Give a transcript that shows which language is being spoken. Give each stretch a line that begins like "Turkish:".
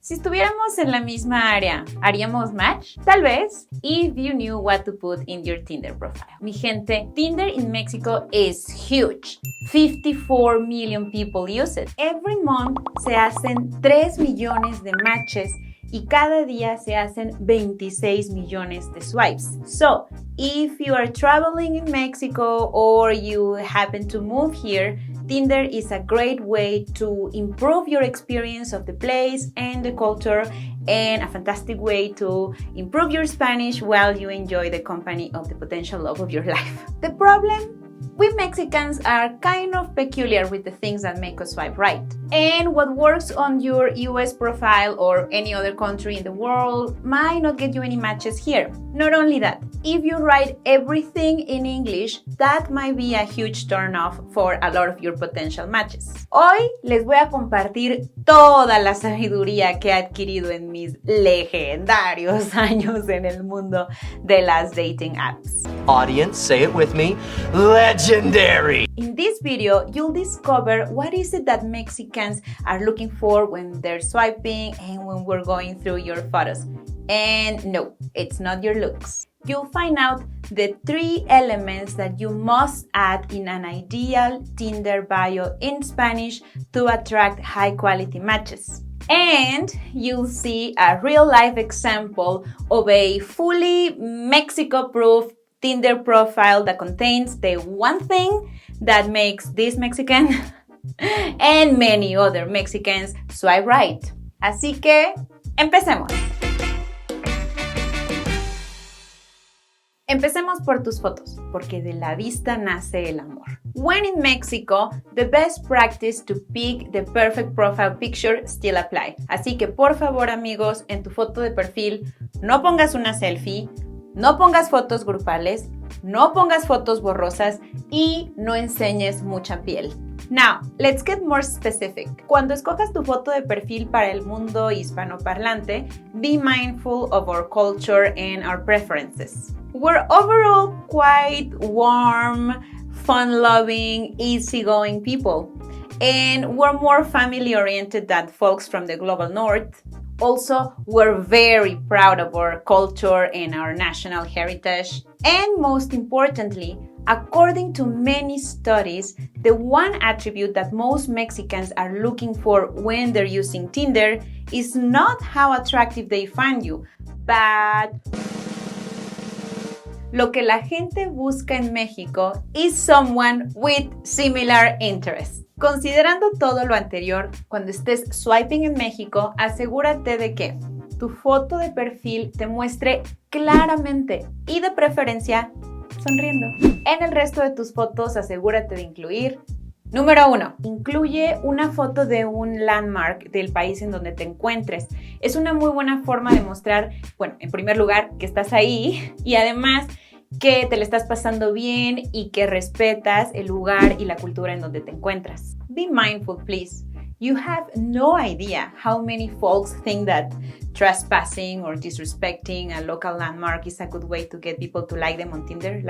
Spanish: Si estuviéramos en la misma área, ¿haríamos match? Tal vez,
English: if you knew what to put in your Tinder profile.
Spanish: Mi gente,
English: Tinder in Mexico is huge. 54 million people use it. Every month
Spanish: se hacen 3 millones de matches y cada día se hacen 26 millones de swipes.
English: So, if you are traveling in Mexico or you happen to move here, Tinder is a great way to improve your experience of the place and the culture, and a fantastic way to improve your Spanish while you enjoy the company of the potential love of your life. The problem? We Mexicans are kind of peculiar with the things that make us swipe right. And what works on your US profile or any other country in the world might not get you any matches here. Not only that, if you write everything in English, that might be a huge turn-off for a lot of your potential matches.
Spanish: Hoy les voy a compartir toda la sabiduría que he adquirido en mis legendarios años en el mundo de las dating apps.
English: Audience, say it with me. Legendary! In this video, you'll discover what is it that Mexicans are looking for when they're swiping and when we're going through your photos. And no, it's not your looks. You'll find out the 3 elements that you must add in an ideal Tinder bio in Spanish to attract high-quality matches. And you'll see a real-life example of a fully Mexico-proof Tinder profile that contains the one thing that makes this Mexican and many other Mexicans swipe right.
Spanish: Así que, empecemos. Empecemos por tus fotos, porque de la vista nace el amor.
English: When in Mexico, the best practice to pick the perfect profile picture still apply.
Spanish: Así que por favor, amigos, en tu foto de perfil, no pongas una selfie, no pongas fotos grupales, no pongas fotos borrosas y no enseñes mucha piel.
English: Now, let's get more specific.
Spanish: Cuando escojas tu foto de perfil para el mundo hispanoparlante,
English: be mindful of our culture and our preferences. We're overall quite warm, fun-loving, easygoing people, and we're more family-oriented than folks from the global north. Also, we're very proud of our culture and our national heritage. And most importantly, according to many studies, the one attribute that most Mexicans are looking for when they're using Tinder is not how attractive they find you, but
Spanish: lo que la gente busca en México
English: is someone with similar interests.
Spanish: Considerando todo lo anterior, cuando estés swiping en México, asegúrate de que tu foto de perfil te muestre claramente y de preferencia sonriendo. En el resto de tus fotos, asegúrate de incluir: número 1. Incluye una foto de un landmark del país en donde te encuentres. Es una muy buena forma de mostrar, bueno, en primer lugar, que estás ahí y además que te le estás pasando bien y que respetas el lugar y la cultura en donde te encuentras.
English: Be mindful, please. You have no idea how many folks think that trespassing or disrespecting a local landmark is a good way to get people to like them on Tinder.